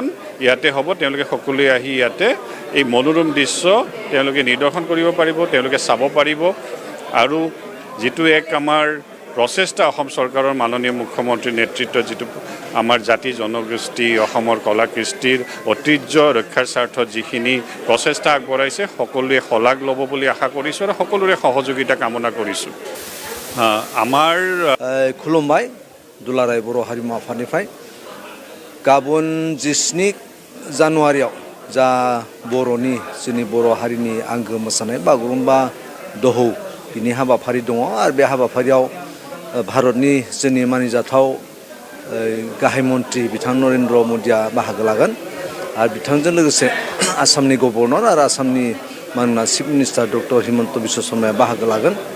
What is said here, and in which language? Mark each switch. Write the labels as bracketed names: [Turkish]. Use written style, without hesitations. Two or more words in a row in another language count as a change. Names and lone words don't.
[Assamese] ইয়াতে হ'ব তেওঁলোকে সকলোৱে আহি ইয়াতে এই মনোৰম দৃশ্য তেওঁলোকে নিদৰ্শন কৰিব পাৰিব তেওঁলোকে চাব পাৰিব আৰু যিটো এক আমাৰ প্ৰচেষ্টা অসম চৰকাৰৰ মাননীয় মুখ্যমন্ত্ৰীৰ নেতৃত্বত যিটো আমাৰ জাতি জনগোষ্ঠী অসমৰ কলা কৃষ্টিৰ ঐতিহ্য ৰক্ষাৰ স্বাৰ্থত যিখিনি প্ৰচেষ্টা আগবঢ়াইছে সকলোৱে শলাগ ল'ব বুলি আশা কৰিছোঁ আৰু সকলোৰে সহযোগিতা কামনা কৰিছোঁ আমাৰ [Bodo] खुलुमबाइ दुलाराय बर' हारिमु आफादनिफ्राय गाबोन 17 जानुवारियाव जा बर'नि जोंनि बर' हारिनि आंगो मोसानाय बागुरुम्बा दोहौ बिनि हाबाफारि दङ आरो बे हाबाफारियाव भारतनि जोंनि मानिजाथाव गाहाय मन्त्रि बिथां नरेन्द्र मदिया बाहागो लागोन आरो बिथांजों लोगोसे आसामनि गभर्नर आरो आसामनि मानोना [English] chief minister [Bodo] डक्टर हिमन्त बिश्व शर्माया बाहागो लागोन।